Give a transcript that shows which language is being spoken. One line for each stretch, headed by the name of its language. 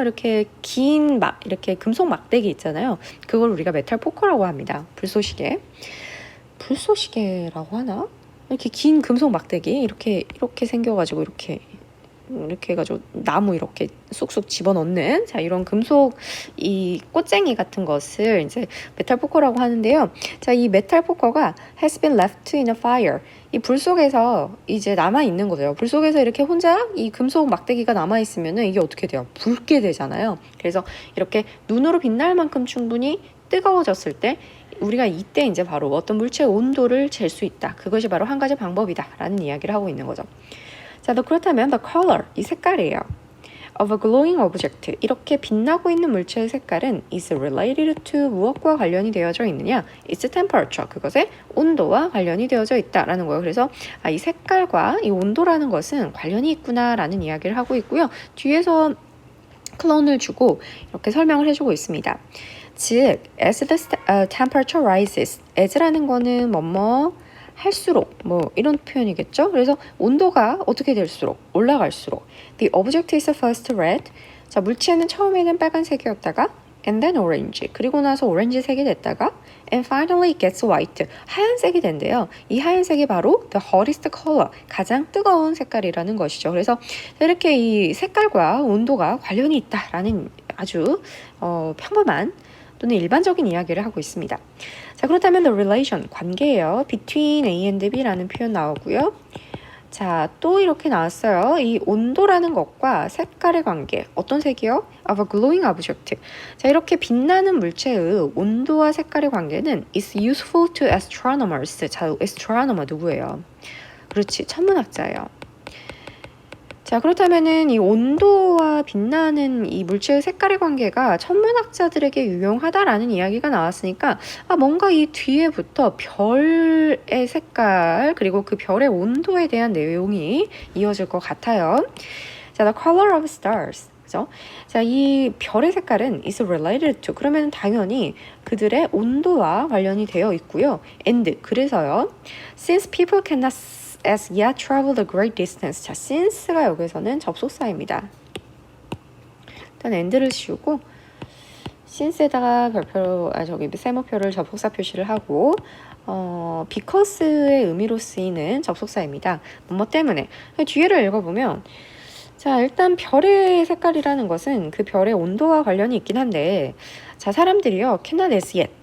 Korean: 이렇게 긴 이렇게 금속 막대기 있잖아요. 그걸 우리가 메탈 포커라고 합니다. 불쏘시개. 불쏘시개라고 하나? 이렇게 긴 금속 막대기 이렇게 생겨가지고 이렇게 해가지고 나무 이렇게 쑥쑥 집어넣는 자, 이런 금속 이 꽃쟁이 같은 것을 이제 메탈 포커라고 하는데요. 자, 이 메탈 포커가
English: has been left in a fire.
Korean: 이 불 속에서 이제 남아 있는 거예요. 불 속에서 이렇게 혼자 이 금속 막대기가 남아 있으면은 이게 어떻게 돼요? 붉게 되잖아요. 그래서 이렇게 눈으로 빛날 만큼 충분히 뜨거워졌을 때 우리가 이때 이제 바로 어떤 물체의 온도를 잴 수 있다. 그것이 바로 한 가지 방법이다라는 이야기를 하고 있는 거죠. 자, 그렇다면
English: the color,
Korean: 이 색깔이에요.
English: of a glowing object,
Korean: 이렇게 빛나고 있는 물체의 색깔은
English: is related to
Korean: 무엇과 관련이 되어져 있느냐?
English: Its temperature,
Korean: 그것의 온도와 관련이 되어져 있다라는 거예요. 그래서 이 색깔과 이 온도라는 것은 관련이 있구나라는 이야기를 하고 있고요. 뒤에서 클론을 주고 이렇게 설명을 해주고 있습니다. 즉,
English: as the temperature rises,
Korean: as라는 거는 뭐뭐 할수록 뭐 이런 표현이겠죠. 그래서 온도가 어떻게 될수록 올라갈수록
English: the object is first red.
Korean: 자, 물체는 처음에는 빨간색이었다가
English: and then orange.
Korean: 그리고 나서 오렌지색이 됐다가
English: and finally it gets white.
Korean: 하얀색이 된대요. 이 하얀색이 바로
English: the hottest color.
Korean: 가장 뜨거운 색깔이라는 것이죠. 그래서 이렇게 이 색깔과 온도가 관련이 있다라는 아주 평범한 또는 일반적인 이야기를 하고 있습니다. 자, 그렇다면
English: the relation,
Korean: 관계예요.
English: between A and B
Korean: 라는 표현 나오고요. 자, 또 이렇게 나왔어요. 이 온도라는 것과 색깔의 관계. 어떤 색이요?
English: of a glowing object.
Korean: 자, 이렇게 빛나는 물체의 온도와 색깔의 관계는
English: is useful to astronomers.
Korean: 자, astronomer 누구예요? 그렇지, 천문학자예요. 자, 그렇다면은 이 온도와 빛나는 이 물체의 색깔의 관계가 천문학자들에게 유용하다라는 이야기가 나왔으니까 뭔가 이 뒤에부터 별의 색깔 그리고 그 별의 온도에 대한 내용이 이어질 것 같아요.
English: 자, the color of stars.
Korean: 그죠? 자, 이 별의 색깔은
English: is related to.
Korean: 그러면 당연히 그들의 온도와 관련이 되어 있고요. and 그래서요.
English: Since people cannot as yet travel the great distance.
Korean: 자, since가 여기서는 접속사입니다. 일단 and를 씌우고 since에다가 별표, 세모표를 접속사 표시를 하고 because의 의미로 쓰이는 접속사입니다. 뭐 때문에. 뒤에를 읽어보면 자, 일단 별의 색깔이라는 것은 그 별의 온도와 관련이 있긴 한데 자, 사람들이요
English: cannot as yet.